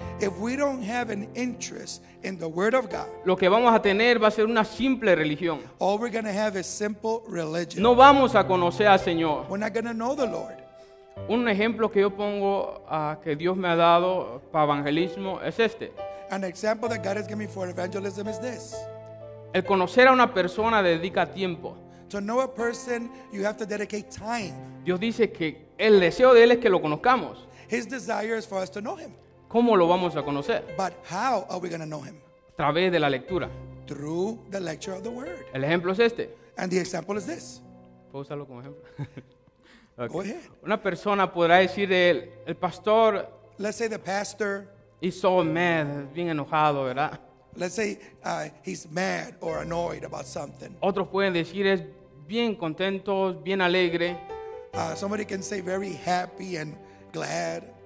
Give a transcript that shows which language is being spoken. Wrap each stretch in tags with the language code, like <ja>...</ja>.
<en>If we don't have an interest in the word of God,</en> <es>lo que vamos a tener va a ser una simple religión.</es> <en>all we're going to have is simple religion.</en> <es>No vamos a conocer al Señor.</es> <en>We're not going to know the Lord.</en> <es>Un ejemplo que yo pongo que Dios me ha dado para evangelismo es este.</es> <en>An example that God has given me for evangelism is this.</en> <es>El conocer a una persona dedica tiempo.</es> <en>To know a person, you have to dedicate time.</en> <es>Dios dice que el deseo de Él es que lo conozcamos.</es> <en>His desire is for us to know him.</en> <es>¿Cómo lo vamos a conocer?</es> <en>But how are we going to know him?</en> <es>A través de la lectura.</es> <en>Through the lecture of the word.</en> <es>El ejemplo es este.</es> <en>And the example is this.</en> <es>¿Puedo usarlo como ejemplo?</es> <en>Go ahead.</en> <es>Una persona podrá decir de él, el pastor</es> <en>Let's say the pastor, is so mad,</en> <es>bien enojado, ¿verdad?</es> <en>let's say he's mad or annoyed about something.</en> <es>Otros pueden decir es bien contento, bien alegre.</es> <en>Somebody can say very happy and glad.</en>